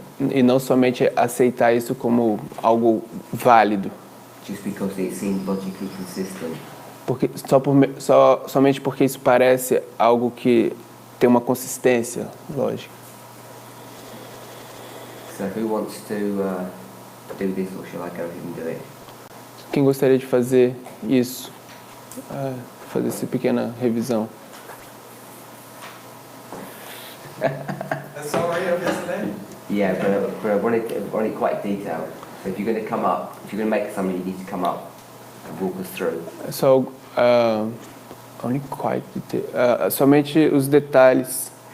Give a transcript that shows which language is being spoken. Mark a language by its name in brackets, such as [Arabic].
[Portuguese] E não somente aceitar isso como algo válido. [English] Just because it seems logically consistent. [Portuguese] Porque, somente porque isso parece algo que tem uma consistência lógica. [English] So who wants to do this, or shall I go ahead and do it? [Portuguese] Quem gostaria de fazer isso? Fazer essa pequena revisão. [English] That's already up yesterday? Yeah, but I want it quite detailed. So if you're going to come up, if you're going to make something, you need to come up and walk us through. So, [Portuguese] somente os detalhes.